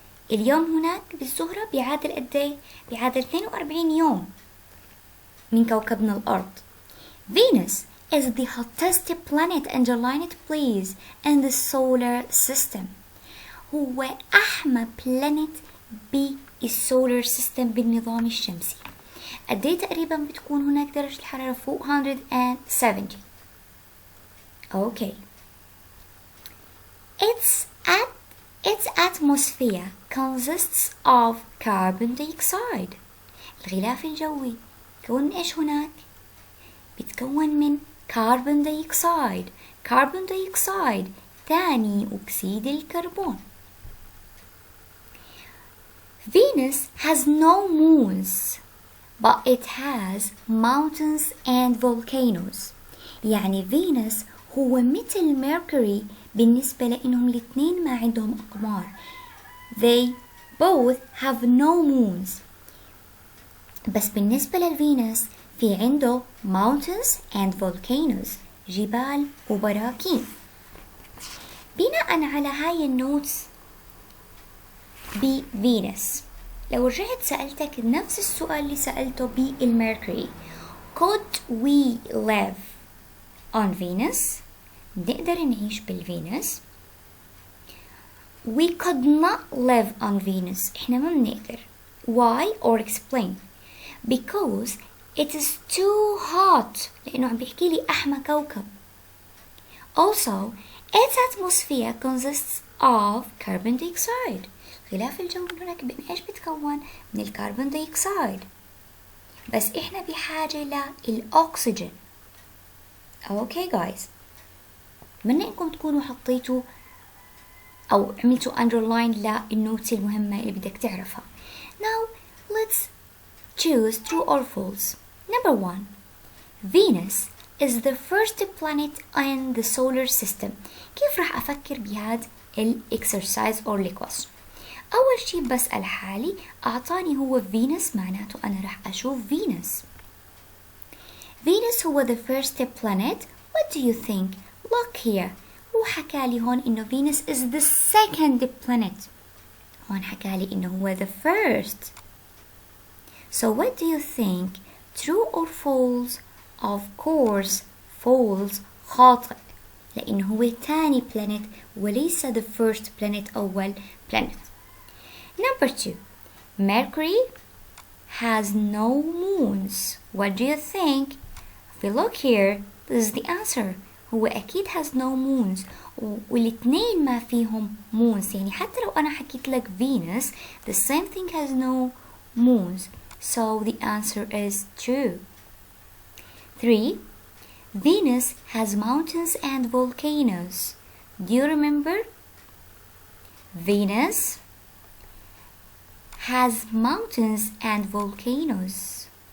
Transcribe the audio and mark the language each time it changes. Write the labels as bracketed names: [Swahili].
[Arabic] اليوم هناك بالزهرة بيعادل قد ايه؟ بيعادل 42 يوم من كوكبنا الأرض. [English] Venus is the hottest planet, underline it please, in the solar system. [Arabic] هو أحمى planet بالسولار سيستم بالنظام الشمسي. قد ايه تقريبا بتكون هناك درجة الحرارة فوق 170. [English] Okay. Its atmosphere consists of carbon dioxide. [Arabic] الغلاف الجوي بتكون ايش هناك؟ بتكون من carbon dioxide. carbon dioxide ثاني أكسيد الكربون. [English] Venus has no moons but it has mountains and volcanoes. [Arabic] يعني فينوس هو مثل ميركوري بالنسبة لأنهم الاثنين ما عندهم أقمار. [English] They both have no moons. [Arabic] بس بالنسبة للفينوس في عنده [English] mountains and volcanoes، [Arabic] جبال وبراكين. بناء على هاي النوتس بفينوس، لو رجعت سألتك نفس السؤال اللي سألته بالميركوري [English] could we live on Venus؟ [Arabic] نقدر نعيش بالفينوس. [English] We could not live on Venus. [Arabic] احنا ما بنقدر. [English] why or explain. Because it is too hot. [Arabic] لأنه عم بيحكي لي أحمى كوكب. [English] Also, its atmosphere consists of carbon dioxide. [Arabic] غلاف الجو من هناك من إيش بتكون؟ من الكربون دايوكسيد. بس إحنا بحاجة للأكسجين. [English] Okay guys. [Arabic] أتمنى إنكم تكونوا حطيتوا أو عملتوا underline للنوتس المهمة اللي بدك تعرفها. [English] Now let's choose true or false. Number 1. Venus is the first planet in the solar system. [Arabic] كيف راح أفكر بهذا [English] exercise or question؟ [Arabic] أول شي بسأل حالي أعطاني هو Venus معناته أنا راح أشوف Venus. [English] Venus هو the first planet. What do you think? Look here. [Arabic] هو حكالي هون إنه [English] Venus is the second planet. [Arabic] هون حكالي إنه هو [English] the first. So what do you think? True or false? Of course false. [Arabic] خاطئ لأنه هو تاني planet وليس [English] the first planet [Arabic] أول planet. [English] Number 2. Mercury has no moons. What do you think? If we look here, this is the answer. [Arabic] هو أكيد [English] has no moons. [Arabic] والاثنين ما فيهم moons. يعني حتى لو أنا حكيت لك Venus, [English] the same thing has no moons. So the answer is true. 3. Venus has mountains and volcanoes. Do you remember? Venus has mountains and volcanoes.